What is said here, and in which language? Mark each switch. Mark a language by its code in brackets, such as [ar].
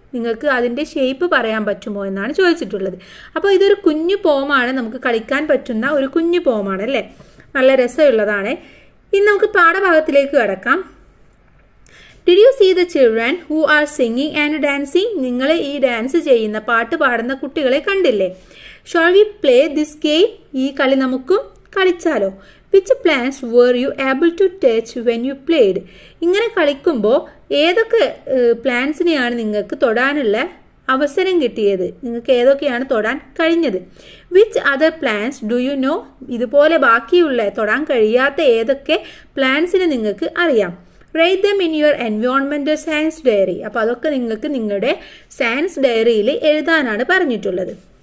[ml] നിങ്ങൾക്ക് അതിന്റെ ഷേപ്പ് പറയാൻ പറ്റുമോ എന്നാണ് ചോദിച്ചിട്ടുള്ളത്. അപ്പോൾ ഇതൊരു കുഞ്ഞു പോമാണ്, നമുക്ക് കളിക്കാൻ പറ്റുന്ന ഒരു കുഞ്ഞു പോമാണ് അല്ലേ, നല്ല രസമുള്ളതാണ്. ഇനി നമുക്ക് പാഠഭാഗത്തിലേക്ക് കടക്കാം. [en] Did you see the children who are singing and dancing? [ml] നിങ്ങൾ ഈ ഡാൻസ് ചെയ്യുന്ന, പാട്ട് പാടുന്ന കുട്ടികളെ കണ്ടില്ലേ? [en] Shall we play this game? [ml] ഈ കളി നമുക്കും കളിച്ചാലോ? [en] Which plants were you able to touch when you played? [ml] ഇങ്ങനെ കളിക്കുമ്പോൾ ഏതൊക്കെ പ്ലാന്റ്സിനെയാണ് നിങ്ങൾക്ക് തൊടാനുള്ള അവസരം കിട്ടിയത്? നിങ്ങൾക്ക് ഏതൊക്കെയാണ് തൊടാൻ കഴിഞ്ഞത്? [en] Which other plants do you know? [ml] ഇതുപോലെ ബാക്കിയുള്ള തൊടാൻ കഴിയാത്ത ഏതൊക്കെ പ്ലാന്റ്സിനെ നിങ്ങൾക്ക് അറിയാം? [en] Write them in your എൻവയോൺമെന്റൽ science diary. [ml] അപ്പോൾ അതൊക്കെ നിങ്ങൾക്ക് നിങ്ങളുടെ സയൻസ് ഡയറിയിൽ എഴുതാനാണ് പറഞ്ഞിട്ടുള്ളത്.